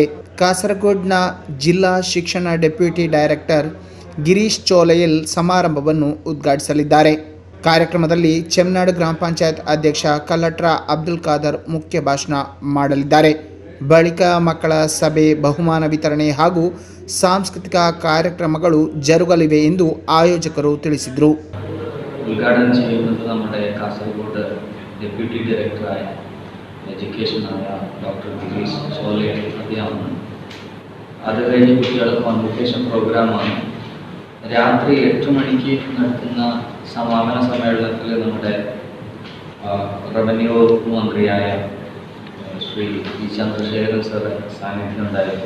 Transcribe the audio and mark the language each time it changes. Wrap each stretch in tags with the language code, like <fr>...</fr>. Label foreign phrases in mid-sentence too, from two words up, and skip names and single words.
<kn>ಕಾಸರಗೋಡ್ನ ಜಿಲ್ಲಾ ಶಿಕ್ಷಣ</kn> <en>deputy director</en> <kn>ಗಿರೀಶ್ ಚೋಲಯಲ್ ಸಮಾರಂಭವನ್ನು ಉದ್ಘಾಟಿಸಲಿದ್ದಾರೆ. ಕಾರ್ಯಕ್ರಮದಲ್ಲಿ ಚೆಮ್ನಾಡು ಗ್ರಾಮ ಪಂಚಾಯತ್ ಅಧ್ಯಕ್ಷ ಕಲ್ಲಟ್ರ ಅಬ್ದುಲ್ ಖಾದರ್ ಮುಖ್ಯ ಭಾಷಣ ಮಾಡಲಿದ್ದಾರೆ. ಬಳಿಕ ಮಕ್ಕಳ ಸಭೆ, ಬಹುಮಾನ ವಿತರಣೆ ಹಾಗೂ ಸಾಂಸ್ಕೃತಿಕ ಕಾರ್ಯಕ್ರಮಗಳು ಜರುಗಲಿವೆ ಎಂದು ಆಯೋಜಕರು ತಿಳಿಸಿದರು.</kn> <ml>ഉദ്ഘാടനം ചെയ്യുന്നത് നമ്മുടെ കാസർഗോഡ്</ml> <en>deputy director</en> <ml>എഡ്യൂക്കേഷനായ ഡോക്ടർ ഗിരീഷ് ചോലെ അദ്ദേഹമാണ്. അത് കഴിഞ്ഞ് കുട്ടികൾക്ക്</ml> <en>convocation programme.</en> <ml>രാത്രി 8 മണിക്ക് നടത്തുന്ന സമാപന സമ്മേളനത്തിൽ നമ്മുടെ റവന്യൂ വകുപ്പ് മന്ത്രിയായ ശ്രീ വി ചന്ദ്രശേഖരൻ സർ സാന്നിധ്യം ഉണ്ടായിരുന്നു.</ml>